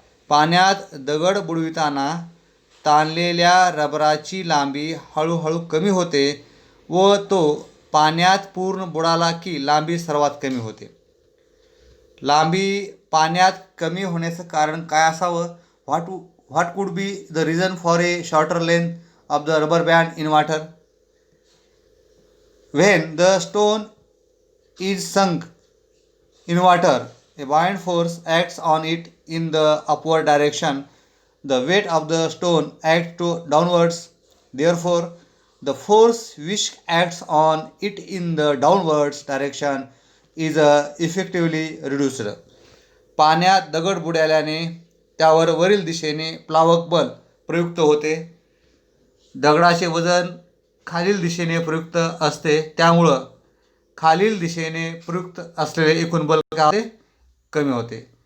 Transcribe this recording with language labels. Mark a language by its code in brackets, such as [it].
[mr] पाण्यात दगड बुडविताना ताणलेल्या रबराची लांबी हळूहळू कमी होते व तो पाण्यात पूर्ण बुडाला की लांबी सर्वात कमी होते. लांबी पाण्यात कमी होण्याचं कारण काय असावं? [en] What could be the reason for a shorter length of the rubber band in water? When the stone is sunk in water, a buoyant force acts on it in the upward direction. The weight of the stone acts downwards. Therefore, the force which acts on it in the downwards direction is effectively reduced. [mr] पाण्यात दगड बुडाल्याने त्यावर वरील दिशेने प्लावक बल प्रयुक्त होते. दगडाचे वजन खालील दिशेने प्रयुक्त असते, त्यामुळं खालील दिशेने प्रयुक्त असलेले एकूण बल काय होते कमी होते.